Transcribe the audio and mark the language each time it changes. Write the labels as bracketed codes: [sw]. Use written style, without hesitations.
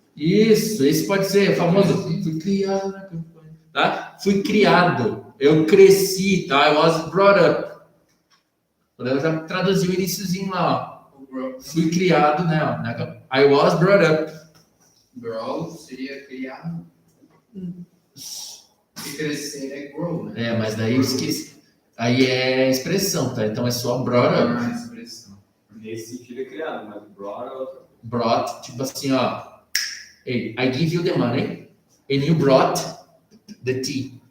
[pt] Isso, esse pode ser famoso. Fui criado na campanha. Tá? Fui criado. Eu cresci, tá? [en] I was brought up. [pt] Eu já traduzi o iniciozinho lá, ó. Fui criado, né? [en] I was brought up. [pt] Grow seria criado. E crescer é grow, né? Mas daí eu esqueci. Aí é expressão, tá? Então é só brought up. Expressão. Nesse sentido é criado, mas brought Brought, tipo assim, ó. [en] Hey, I give you the money and you brought the tea.